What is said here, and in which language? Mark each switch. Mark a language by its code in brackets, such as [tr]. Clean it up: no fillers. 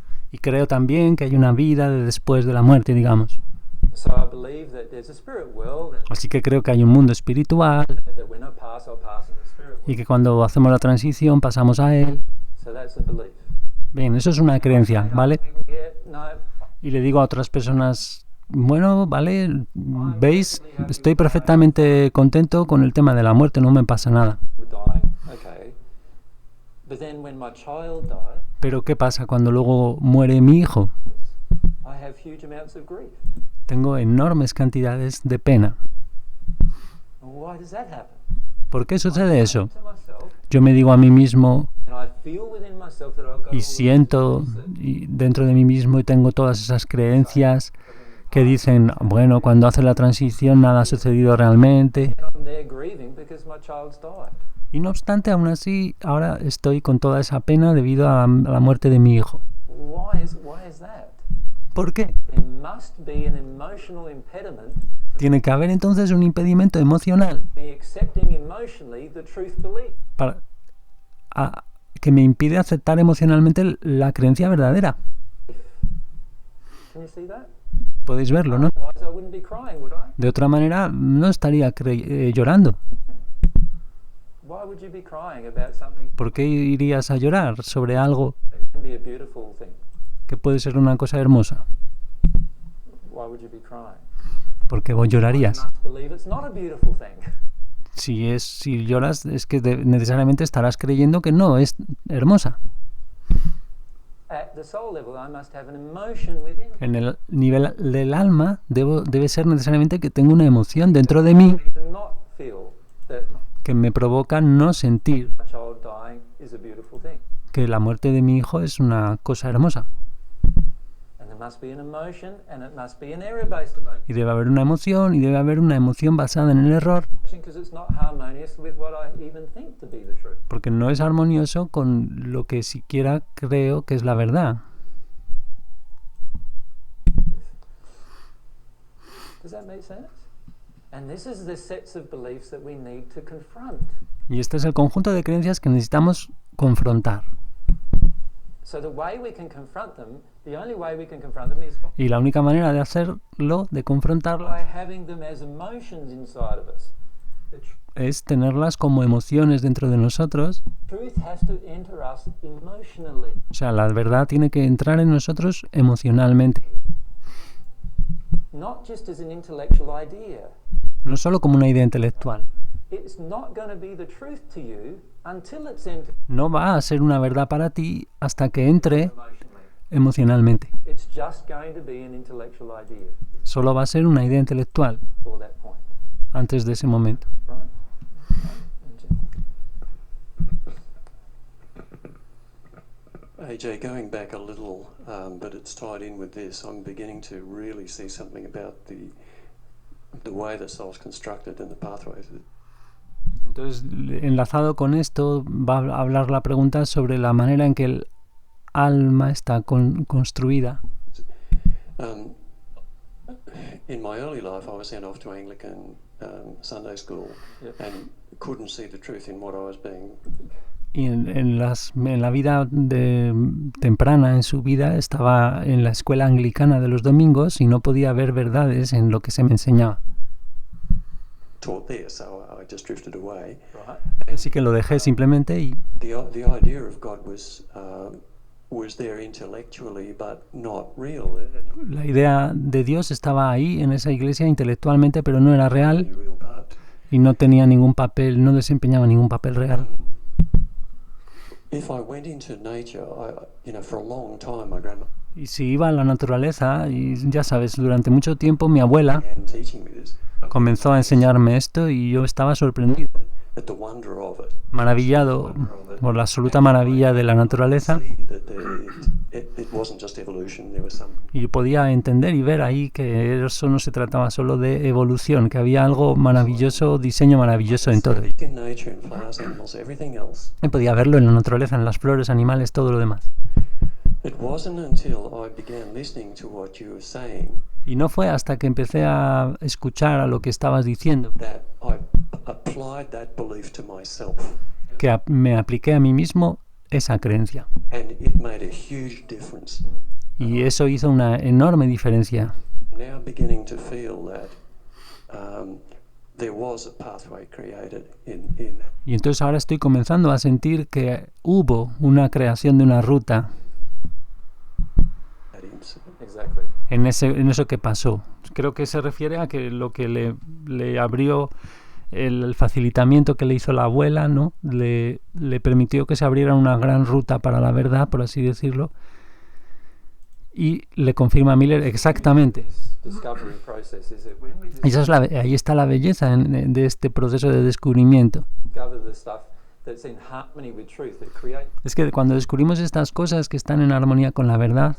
[es] Y creo también que hay una vida de después de la muerte, digamos. [en] So I believe that there's a spirit world and [es] Así que creo que hay un mundo espiritual [en] that when I pass, I'll pass in the spirit world. [es] y que cuando hacemos la transición pasamos a él. [en] So that's a belief. [es] Bien, eso es una creencia, ¿vale? [en] Yeah, no, [es] Y le digo a otras personas, bueno, vale, veis, estoy perfectamente contento con el tema de la muerte, no me pasa nada. [en] we're dying. Okay. But then when my child died, [es] Pero ¿qué pasa cuando luego muere mi hijo? [en] I have huge amounts of grief. [es] Tengo enormes cantidades de pena. [en] And why does that happen? [es] ¿Por qué sucede eso? [en] To myself, [es] Yo me digo a mí mismo [en] and I feel within myself that I've got all [es] y [en] these [es] siento [en] beliefs that [es] y dentro de mí mismo y tengo todas esas creencias que dicen, bueno, cuando hace la transición nada ha sucedido realmente. [en] I'm there grieving because my child's died. [es] Y no obstante, aún así, ahora estoy con toda esa pena debido a la muerte de mi hijo. [en] Why is that? [es] ¿Por qué? [en] There must be an emotional impediment [es] Tiene que haber entonces un impedimento emocional [en] to me accepting emotionally the truth belief. [es] para, que me impide aceptar emocionalmente la creencia verdadera. [en] Can you see that? [es] Podéis verlo, ¿no? [en] Otherwise I wouldn't be crying, would I? [es] De otra manera, no estaría llorando. [en] Why would you be crying about something [es] ¿Por qué irías a llorar sobre algo [en] that can be a beautiful thing? [es] que puede ser una cosa hermosa? [en] Why would you be crying? [es] ¿Por qué vos [en] You [es] llorarías? [en] must believe it's not a beautiful thing. [es] Si lloras, es que necesariamente estarás creyendo que no es hermosa. [en] At the soul level, I must have an emotion within me. [es] En el nivel del alma debe ser necesariamente que tengo una emoción dentro de mí [en] To not feel that [es] que me provoca no sentir [en] my child dying is a beautiful thing. [es] que la muerte de mi hijo es una cosa hermosa. [en] And there must be an emotion, and it must be an error-based emotion, [es] Y debe haber una emoción, y debe haber una emoción basada en el error, [en] because it's not harmonious with what I even think to be the truth. [es] porque no es armonioso con lo que siquiera creo que es la verdad. [en] Does that make sense? And this is the sets of beliefs that we need to confront. [es] Y este es el conjunto de creencias que necesitamos confrontar. [en] So the way we can confront them, the only way we can confront them is [es] Y la única manera de hacerlo, de [en] by [es] confrontarlas, [en] having them as emotions inside of us. The [es] es tenerlas como emociones dentro de nosotros. [en] truth has to enter us emotionally. [es] O sea, la verdad tiene que entrar en nosotros emocionalmente. [en] Not just as an intellectual idea. [es] No solo como una idea intelectual. [en] It's not going to be the truth to you until it's entered [es] No va a ser una verdad para ti hasta que entre [en] emotionally. [es] emocionalmente. [en] It's just going to be an intellectual idea [es] Solo va a ser una idea intelectual [en] for that point, [es] antes de ese momento. [en] right? AJ, going back a little, but it's tied in with this, I'm beginning to really see something about the way the soul's constructed and the pathways. [es] Entonces, enlazado con esto, va a hablar la pregunta sobre la manera en que el alma está construida. [en] In my early life, I was sent off to Anglican Sunday school Yep. and couldn't see the truth in what I was being. [es] Y en la vida temprana, en su vida, estaba en la escuela anglicana de los domingos y no podía ver verdades en lo que se me enseñaba. [en] Taught there, so I just drifted away. Right. [es] Así que lo dejé simplemente y [en] The idea of God was there intellectually, but not real. [es] la idea de Dios estaba ahí en esa iglesia intelectualmente, pero no era real [en] Any real part. [es] y no tenía ningún papel, no desempeñaba ningún papel real. [en] If I went into nature, for a long time, my grandma [es] Y si iba a la naturaleza, y ya sabes, durante mucho tiempo mi abuela [en] began teaching me this, [es] comenzó a enseñarme esto y yo estaba sorprendido, [en] at the wonder of it. [es] maravillado por la absoluta maravilla de la naturaleza. [en] See that it wasn't just evolution, there was some. [es] Y yo podía entender y ver ahí que eso no se trataba solo de evolución, que había algo maravilloso, diseño maravilloso en todo. [en] In nature, in flowers, animals, everything else. [es] Y podía verlo en la naturaleza, en las flores, animales, todo lo demás. [en] It wasn't until I began listening to what you were saying [es] Y no fue hasta que empecé a escuchar a lo que estabas diciendo [en] that I applied that belief to myself, [es] que me apliqué a mí mismo esa creencia. [en] and it made a huge difference. [es] Y eso hizo una enorme diferencia. [en] Now beginning to feel that there was a pathway created in [es] Y entonces ahora estoy comenzando a sentir que hubo una creación de una ruta [en] that incident. Exactly. [es] en eso que pasó. Creo que se refiere a que lo que le abrió el facilitamiento que le hizo la abuela, ¿no? Le permitió que se abriera una gran ruta para la verdad, por así decirlo. Y le confirma a Miller exactamente. [en] This discovery process is that when we [es] Ahí está la belleza de este proceso de descubrimiento. [en] discover the stuff that's in harmony with truth, that creates [es] Es que cuando descubrimos estas cosas que están en armonía con la verdad,